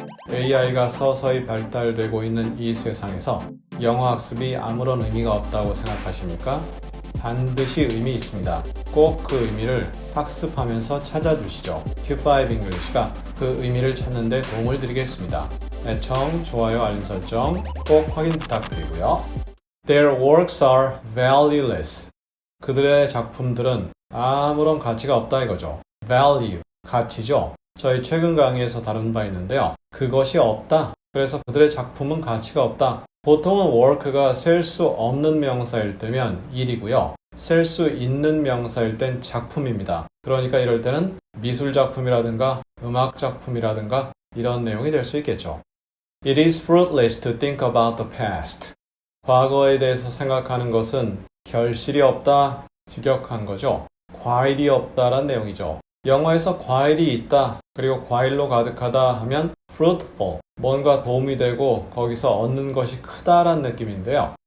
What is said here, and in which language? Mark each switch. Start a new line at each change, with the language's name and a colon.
Korean: AI가 서서히 발달되고 있는 이 세상에서 영어 학습이 아무런 의미가 없다고 생각하십니까? 반드시 의미 있습니다. 꼭 그 의미를 학습하면서 찾아주시죠. Q5 English가 그 의미를 찾는 데 도움을 드리겠습니다. 애청, 좋아요, 알림 설정 꼭 확인 부탁드리고요.
English: Their works are valueless.
Korean: 그들의 작품들은 아무런 가치가 없다 이거죠. Value, 가치죠. 저희 최근 강의에서 다룬 바 있는데요. 그것이 없다. 그래서 그들의 작품은 가치가 없다. 보통은 work가 셀 수 없는 명사일 때면 일이고요. 셀 수 있는 명사일 땐 작품입니다. 그러니까 이럴 때는 미술 작품이라든가 음악 작품이라든가 이런 내용이 될 수 있겠죠.
English: It is fruitless to think about the past.
Korean: 과거에 대해서 생각하는 것은 결실이 없다, 직역한 거죠. 과일이 없다란 내용이죠. 영어에서 과일이 있다, 그리고 과일로 가득하다 하면 fruitful, 뭔가 도움이 되고 거기서 얻는 것이 크다란 느낌인데요.